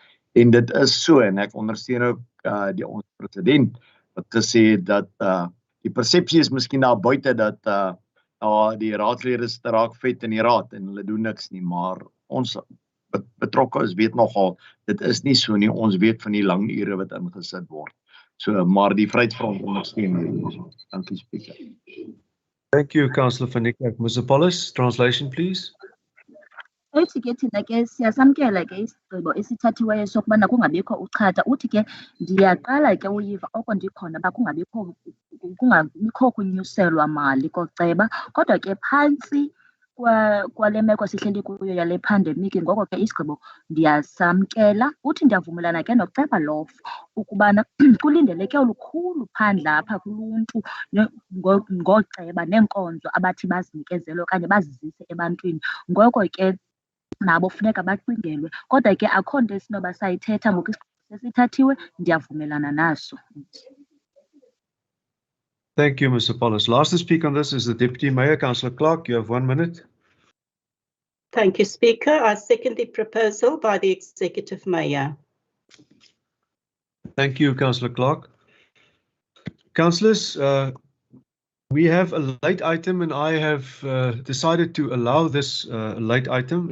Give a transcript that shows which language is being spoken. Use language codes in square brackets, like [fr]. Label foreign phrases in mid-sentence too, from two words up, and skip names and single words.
[af] En dit is so, en ek ondersteun ook ons president wat gesê het dat die persepsie is miskien daar buite dat die raadslede se raak vet in die raad en hulle doen niks nie, maar ons betrokke is weet nogal, dit is nie so nie, ons weet van die lang ure wat ingesit word. So, maar die Vryheidsfront ondersteun. Dankie, Speaker. [en] Thank you, Councillor van Niekerk. Mr. Paulus, translation, please. [xh] Uthi ke thina ke siyasamkela ke isigqibo esithathiweyo sokubana kungabikho uchatha. Uthi ke ndiyaqala ke uyiva oko ndikhona ba kungabikho kunyuselwa mali koceba, kodwa ke phantsi kwale meko sihleli kuyo yale pandemic, ngoko ke isigqibo ndiyasamkela. Uthi ndiyavumelana ke noceba Lof ukubana kulindeleke olukhulu phandle apha kuluntu ngoceba neenkonzo abathi bazinikezele okanye bazizise ebantwini, ngoko ke nabo funeka bacingelwe, kodwa ke akho nto esinoba sayithetha ngoku isigqibo sesithathiwe, ndiyavumelana naso. [en] Thank you, Mr. Paulus. Last to speak on this is the Deputy Mayor, Councillor Clark. You have 1 minute. Thank you, Speaker. I second the proposal by the Executive Mayor. Thank you, Councillor Clark. Councillors, we have a late item and I have decided to allow this late item.